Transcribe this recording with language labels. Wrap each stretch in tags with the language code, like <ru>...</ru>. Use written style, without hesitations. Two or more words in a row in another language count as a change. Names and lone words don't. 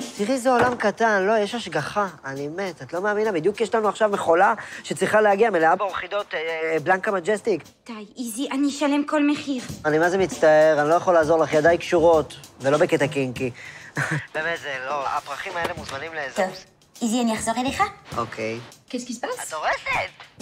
<he>תראי, זה עולם קטן, לא, יש השגחה. אני מת, את לא מאמינה, בדיוק יש לנו עכשיו מכולה שצריכה להגיע, מלאה באורקידאות בלנקה מג'סטיק. די, איזי, אני אשלם כל מחיר. אני מה זה מצטער, אני לא יכול לעזור לך, ידיי קשורות, ולא בקטע קינקי. באמת, זה לא, הפרחים האלה מוזמנים לאיזה... טוב, איזי, אני אחזור אליך? אוקיי.</he> <fr>Qu'est-ce qui se passe?</fr> <he>את הורסת!</he>